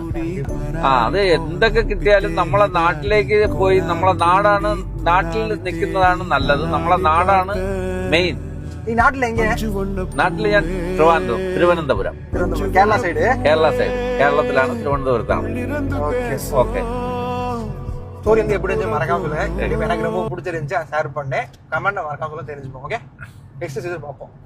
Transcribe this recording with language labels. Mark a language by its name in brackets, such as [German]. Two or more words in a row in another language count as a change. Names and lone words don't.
[Malayalam] അത് എന്തൊക്കെ കിട്ടിയാലും നമ്മളെ നാട്ടിലേക്ക് പോയി നമ്മളെ നാട്ടിൽ നിൽക്കുന്നതാണ് നല്ലത്. നമ്മളെ നാടാണ് മെയിൻ. ഈ നാട്ടിൽ നാട്ടിൽ ഞാൻ തിരുവനന്തപുരം, കേരള സൈഡ്. കേരളത്തിലാണ്, തിരുവനന്തപുരത്താണ്. [Tamil] ஓகே. ஸ்டோரி வந்து எப்படி இருந்துச்சு மறக்காம சொல்லுங்க. எனக்கு ரொம்ப பிடிச்சிருந்துச்சு, ஷேர் பண்ணேன். கமெண்ட் மறக்காம சொல்ல தெரிஞ்சுப்போம். ஓகே, [English] next season [Tamil] பார்ப்போம்.